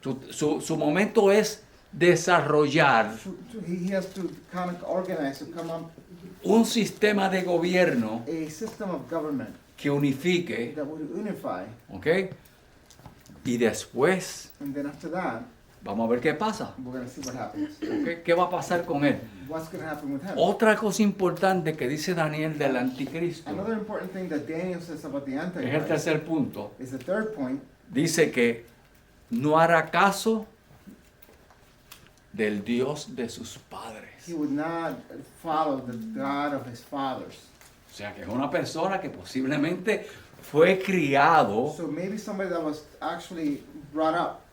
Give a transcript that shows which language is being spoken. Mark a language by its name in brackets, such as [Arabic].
[Spanish] Su momento es desarrollar [English] He has to kind of organize to come up [Spanish] un sistema de gobierno [English] a system of government [Spanish] que unifique, [English] that would unify. [Spanish] ¿ok? Y después [English] And then after that, [Spanish] vamos a ver qué pasa, [English] we're going to see what happens. [Spanish] ¿ok? ¿Qué va a pasar con él? [English] What's going to happen with him? [Spanish] Otra cosa importante que dice Daniel del anticristo, [English] Another important thing that Daniel says about the [Spanish] es el [English] Antichrist [Spanish] tercer punto, [English] is the third point. [Spanish] dice que no hará caso del Dios de sus padres. [English] He would not follow the God of his fathers. [Spanish] O sea que es una persona que posiblemente fue criado [English] So maybe somebody that was actually brought up